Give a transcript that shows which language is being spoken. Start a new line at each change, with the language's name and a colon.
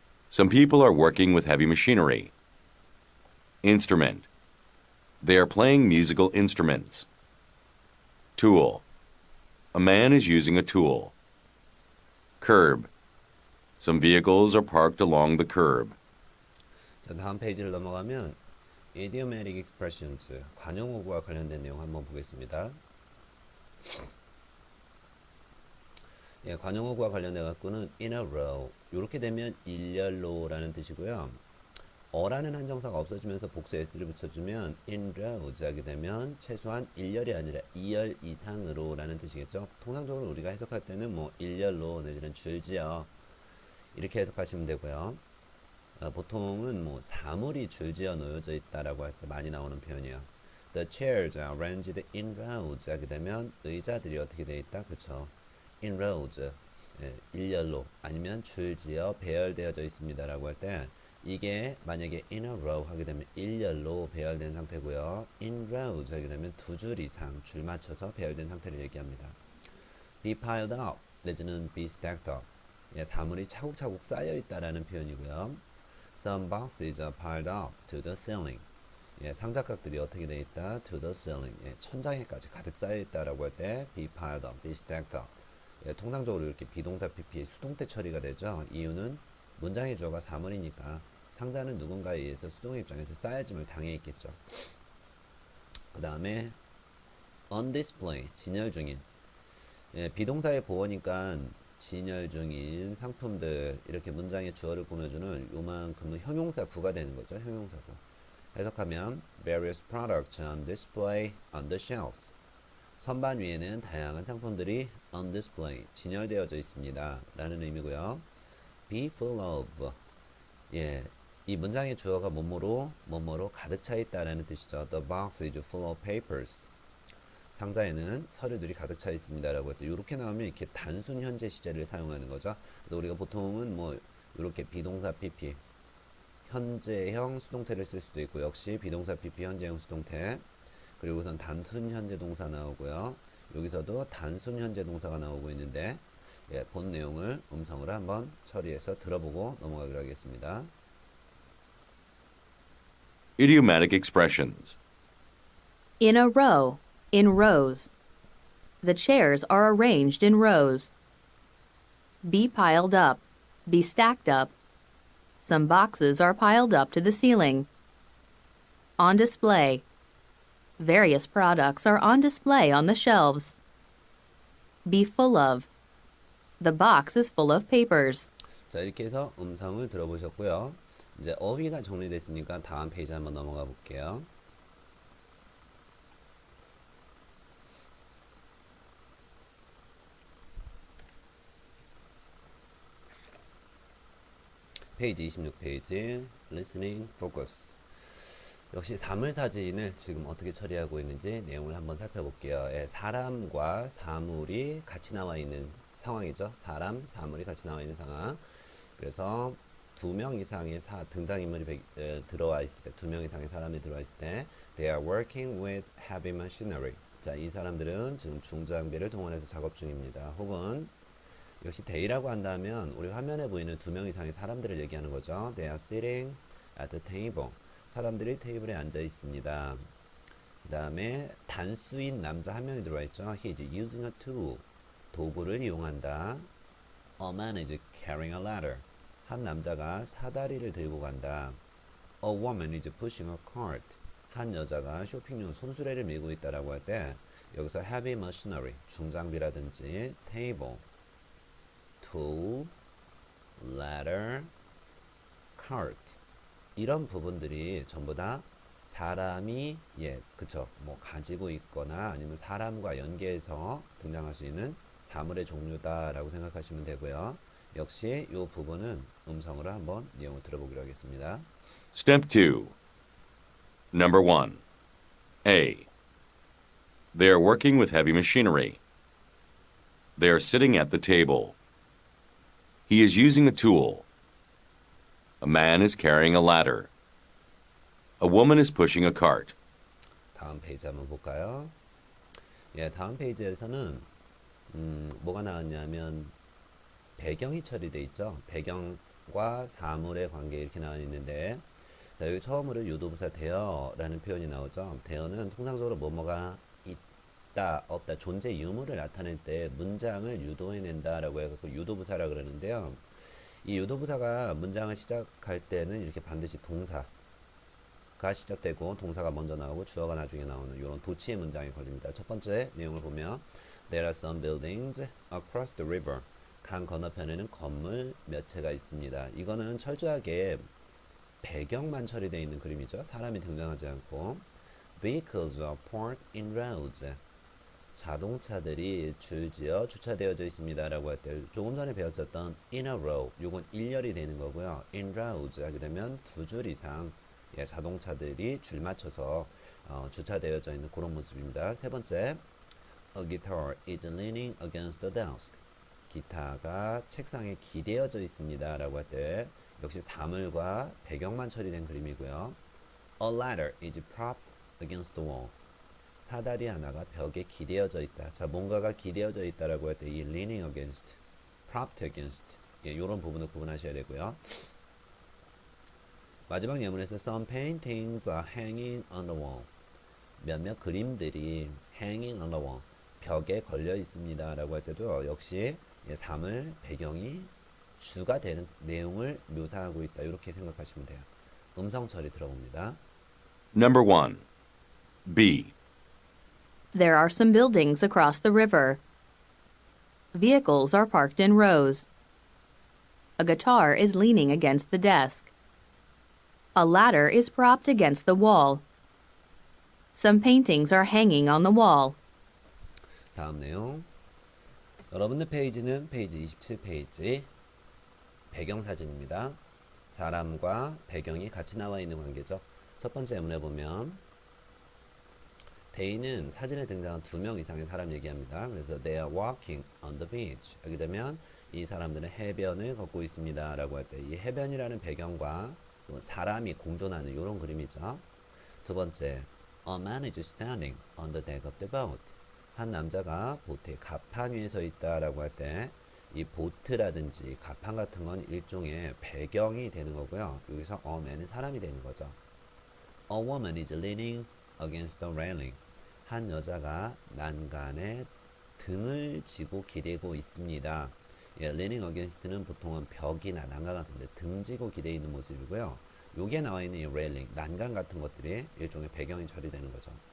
English: Some people are working with heavy machinery. Instrument. They are playing musical instruments. Tool. A man is using a tool. Curb. Some vehicles are parked along the curb.
Korean: 자, 다음 페이지를 넘어가면
English: idiomatic expressions
Korean: 관용어구와 관련된 내용 한번 보겠습니다. 관용어구와 관련해 갖고는
English: in a row
Korean: 이렇게 되면 일렬로라는 뜻이고요. 어라는 한정사가 없어지면서 복수 s를 붙여주면
English: in rows
Korean: 하게 되면 최소한 1열이 아니라 2열 이상으로 라는 뜻이겠죠. 통상적으로 우리가 해석할 때는 뭐 1열로 내지는 줄지어 이렇게 해석하시면 되고요. 보통은 뭐 사물이 줄지어 놓여져 있다라고 할 때 많이 나오는 표현이에요.
English: The chairs are arranged in rows
Korean: 하게 되면 의자들이 어떻게 되어 있다? 그쵸?
English: in rows
Korean: 일렬로 아니면 줄지어 배열되어져 있습니다 라고 할 때 이게 만약에
English: in a row
Korean: 하게 되면 일렬로 배열된 상태고요.
English: in rows
Korean: 하게 되면 2줄 이상 줄 맞춰서 배열된 상태를 얘기합니다.
English: be piled up
Korean: 내지는
English: be stacked up
Korean: 사물이 차곡차곡 쌓여 있다라는 표현이고요.
English: Some boxes are piled up to the ceiling.
Korean: 상자각들이 어떻게 되어 있다?
English: To the ceiling.
Korean: 천장에까지 가득 쌓여 있다라고 할 때
English: be piled up, be stacked up.
Korean: 통상적으로 이렇게 비동사 PP 수동태 처리가 되죠. 이유는 문장의 주어가 사물이니까 상자는 누군가에 의해서 수동의 입장에서 쌓여짐을 당해 있겠죠. 그 다음에
English: on display
Korean: 진열 중인 비동사의 보어니까 진열 중인 상품들 이렇게 문장의 주어를 꾸며주는 요만큼은 형용사구가 되는 거죠. 형용사구. 해석하면
English: various products on display on the shelves.
Korean: 선반 위에는 다양한 상품들이
English: on display
Korean: 진열되어져 있습니다. 라는 의미고요.
English: be full of.
Korean: 예, 이 문장의 주어가 뭐뭐로 가득 차 있다라는 뜻이죠.
English: The box is full of papers.
Korean: 상자에는 서류들이 가득 차 있습니다라고 했더니 이렇게 나오면 이렇게 단순 현재 시제를 사용하는 거죠. 그래서 우리가 보통은 뭐 이렇게 비동사 PP 현재형 수동태를 쓸 수도 있고 역시 비동사 PP 현재형 수동태 그리고 우선 단순 현재 동사 나오고요. 여기서도 단순 현재 동사가 나오고 있는데 예, 본 내용을 음성으로 한번 처리해서 들어보고 넘어가기로 하겠습니다.
English: Idiomatic expressions. In a row, in rows. The chairs are arranged in rows. Be piled up, be stacked up. Some boxes are piled up to the ceiling. On display. Various products are on display on the shelves. Be full of. The box is full of papers.
Korean: 자, 이렇게 해서 음성을 들어보셨고요. 이제 어휘가 정리됐으니까 다음 페이지 한번 넘어가 볼게요. 페이지 26페이지
English: Listening Focus.
Korean: 역시 사물사진을 지금 어떻게 처리하고 있는지 내용을 한번 살펴볼게요. 예, 사람과 사물이 같이 나와 있는 상황이죠. 사람, 사물이 같이 나와 있는 상황. 그래서 2명 이상의 등장인물이 들어와 있을 때, 2명 이상의 사람이 들어와 있을 때
English: They are working with heavy machinery.
Korean: 자, 이 사람들은 지금 중장비를 동원해서 작업 중입니다. 혹은 역시 they라고 한다면 우리 화면에 보이는 2명 이상의 사람들을 얘기하는 거죠. They are sitting at the table. 사람들이 테이블에 앉아 있습니다. 그 다음에 단수인 남자 한 명이 들어와 있죠.
English: He is using a tool.
Korean: 도구를 이용한다.
English: A man is carrying a ladder.
Korean: 한 남자가 사다리를 들고 간다.
English: A woman is pushing a cart.
Korean: 한 여자가 쇼핑용 손수레를 밀고 있다라고 할 때 여기서 heavy machinery, 중장비라든지 table, tool, ladder, cart 이런 부분들이 전부 다 사람이 그쵸 뭐 가지고 있거나 아니면 사람과 연계해서 등장할 수 있는 사물의 종류다라고 생각하시면 되고요. 역시 이 부분은 음성으로 한번 내용을 들어보기로 하겠습니다.
English: Step 2. Number 1. A. They are working with heavy machinery. They are sitting at the table. He is using a tool. A man is carrying a ladder. A woman is pushing a cart.
Korean: 다음 페이지 한번 볼까요? 예, 다음 페이지에서는 뭐가 나왔냐면 배경이 처리되어 있죠. 배경과 사물의 관계 이렇게 나와 있는데 자, 여기 처음으로 유도부사 되어라는 표현이 나오죠. 되어는 통상적으로 뭐뭐가 있다, 없다, 존재 유무를 나타낼 때 문장을 유도해낸다라고 해서 유도부사라 그러는데요. 이 유도부사가 문장을 시작할 때는 이렇게 반드시 동사가 시작되고 동사가 먼저 나오고 주어가 나중에 나오는 이런 도치의 문장이 걸립니다. 첫 번째 내용을 보면
English: There are some buildings across the river.
Korean: 강 건너편에는 건물 몇 채가 있습니다. 이거는 철저하게 배경만 처리되어 있는 그림이죠. 사람이 등장하지 않고
English: Vehicles are parked in roads.
Korean: 자동차들이 줄지어 주차되어져 있습니다 라고 할 때 조금 전에 배웠었던
English: in a row
Korean: 요건 일렬이 되는 거고요.
English: in rows
Korean: 하게 되면 2줄 이상 자동차들이 줄 맞춰서 주차되어져 있는 그런 모습입니다. 세 번째
English: A guitar is leaning against the desk.
Korean: 기타가 책상에 기대어져 있습니다 라고 할 때 역시 사물과 배경만 처리된 그림이고요.
English: A ladder is propped against the wall.
Korean: 사다리 하나가 벽에 기대어져 있다. 자, 뭔가가 기대어져 있다라고 할 때 이
English: leaning against, propped against
Korean: 이런 부분을 구분하셔야 되고요. 마지막 예문에서
English: some paintings are hanging on the wall.
Korean: 몇몇 그림들이
English: hanging on the wall,
Korean: 벽에 걸려 있습니다 라고 할 때도 역시 사물, 배경이 주가 되는 내용을 묘사하고 있다. 이렇게 생각하시면 돼요. 음성 처리 들어봅니다.
English: Number 1. B. There are some buildings across the river. Vehicles are parked in rows. A guitar is leaning against the desk. A ladder is propped against the wall. Some paintings are hanging on the wall.
Korean: 다음 내용. 여러분들 페이지는 페이지 27페이지 배경사진입니다. 사람과 배경이 같이 나와 있는 관계죠. 첫 번째 예문에 보면 데이는 사진에 등장한 2명 이상의 사람 얘기합니다. 그래서
English: they are walking on the beach.
Korean: 하게 되면 이 사람들은 해변을 걷고 있습니다 라고 할 때 이 해변이라는 배경과 또 사람이 공존하는 이런 그림이죠. 두 번째,
English: a man is standing on the deck of the boat.
Korean: 한 남자가 보트의 갑판 위에 서 있다라고 할 때 이 보트라든지 갑판 같은 건 일종의 배경이 되는 거고요. 여기서
English: a man
Korean: 은 사람이 되는 거죠.
English: A woman is leaning against the railing.
Korean: 한 여자가 난간에 등을 쥐고 기대고 있습니다. 예,
English: leaning against
Korean: 는 보통은 벽이나 난간 같은 데 등지고 기대 있는 모습이고요. 여기에 나와 있는 이 railing, 난간 같은 것들이 일종의 배경이 처리되는 거죠.